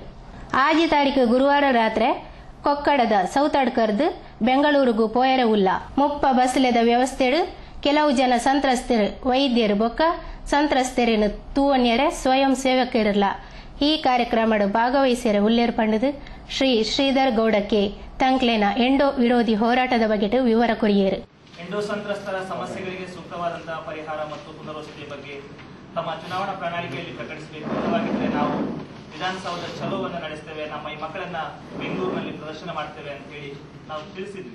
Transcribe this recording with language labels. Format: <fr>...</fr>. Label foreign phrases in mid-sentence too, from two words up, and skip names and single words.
<tcy>ಆಜಿ ತಾರೀಕು ಗುರುವಾರ ರಾತ್ರಿ ಕೊಕ್ಕಡದ ಸೌತಡ್ಕರ್ದು ಬೆಂಗಳೂರಿಗೂ ಪೋಯರ ಉಲ್ಲ ಮುಪ್ಪ ಬಸ್ಲೆದ ವ್ಯವಸ್ಥೆಡು ಕೆಲವು ಜನ ಸಂತ್ರಸ್ತರು ವೈದ್ಯರು ಬೊಕ್ಕ ಸಂತ್ರಸ್ತರನ್ನು ತೂವನ್ಯರೆ ಸ್ವಯಂ ಸೇವಕರಿಲ್ಲ ಈ ಕಾರ್ಯಕ್ರಮದ ಭಾಗವಹಿಸಿರ ಉಲ್ಲೇರ್ ಪಂಡದು ಶ್ರೀ ಶ್ರೀಧರ್ ಗೌಡಕ್ಕೆ ತಂಕ್ಲೆನ ಎಂಡೋ ವಿರೋಧಿ ಹೋರಾಟದ ಬಗ್ಗೆ ವಿವರ ಕೊರಿಯರು.</tcy> <kn>ಎಂಡೋ ಸಂತ್ರಸ್ತರ ಸಮಸ್ಯೆಗಳಿಗೆ ಸೂಕ್ತವಾದಂತಹ ಪರಿಹಾರ ಮತ್ತು ಪುನರ್ವಸತಿ ಬಗ್ಗೆ ತಮ್ಮ ಚುನಾವಣಾ ಪ್ರಣಾಳಿಕೆಯಲ್ಲಿ ಪ್ರಕಟಿಸಬೇಕು. ಇಲ್ಲವಾಗಿದ್ದರೆ ನಾವು ವಿಧಾನಸೌಧ ಚಲೋವನ್ನು ನಡೆಸ್ತೇವೆ, ನಮ್ಮ ಈ ಮಕ್ಕಳನ್ನ ಬೆಂಗಳೂರಿನಲ್ಲಿ ಪ್ರದರ್ಶನ ಮಾಡ್ತೇವೆ ಅಂತ ಹೇಳಿ ನಾವು ತಿಳಿಸಿದ್ವಿ.</kn>